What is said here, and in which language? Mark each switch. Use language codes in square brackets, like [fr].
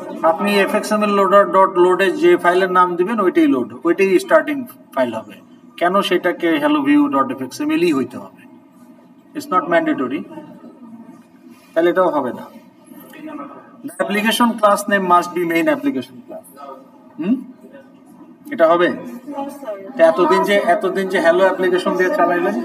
[bn] আপনি fxml loader.load এ যে ফাইলের নাম দিবেন ওইটাই লোড, ওইটাই স্টার্টিং ফাইল হবে। কেন সেটাকে helloview.fxml ই হইতে হবে? [en] it's not mandatory, [bn] তাহলে এটাও হবে না। [en] The application class name must be main application class. [bn] এটা হবে? তো এতদিন যে হ্যালো অ্যাপ্লিকেশন দিয়ে চালাইলেন,